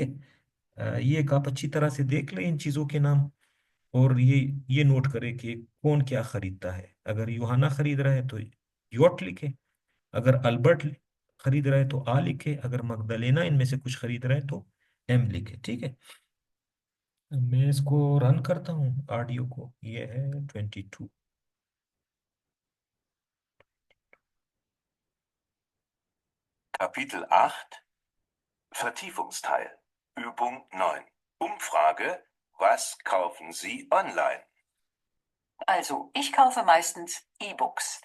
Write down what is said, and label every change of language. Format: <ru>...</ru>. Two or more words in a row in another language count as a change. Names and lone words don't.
<hi>ये एक आप अच्छी तरह से देख लें इन चीजों के नाम, और ये नोट करें कि कौन क्या खरीदता है। अगर यूहाना खरीद रहा है तो योट लिखे, अगर अल्बर्ट खरीद रहा है तो आ लिखे, अगर मगदलेना इनमें से कुछ खरीद रहा है तो एम लिखे। ठीक है। मैं इसको रन करता हूँ ऑडियो को, ये है 22।</hi> <de>Kapitel 8 Vertiefungsteil Übung 9 Umfrage Was kaufen Sie online? Also, ich kaufe meistens E-Books.</de>